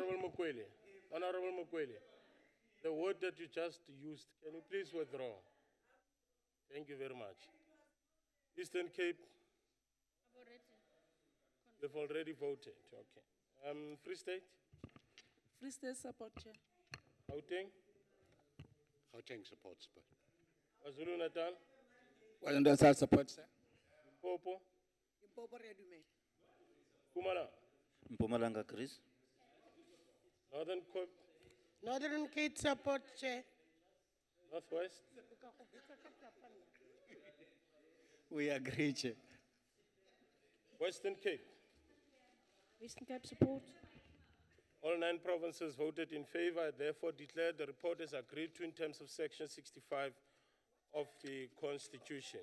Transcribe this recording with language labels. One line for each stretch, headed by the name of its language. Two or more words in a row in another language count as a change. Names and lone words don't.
English: Honorable Mokwele, the word that you just used, can you please withdraw? Thank you very much. Eastern Cape. You've already voted, okay. Free State. Free State support, Chair. Gauteng. Gauteng supports, but. KwaZulu Natal. KwaZulu support, sir. Limpopo. Limpopo Redume. Mpumalanga. Mpumalanga, Chris. Northern Cape. Northern Cape support, Chair. Northwest. We agree, Chair. Western Cape. Western Cape support. All 9 provinces voted in favor. I therefore declare the report is agreed to in terms of Section 65 of the Constitution.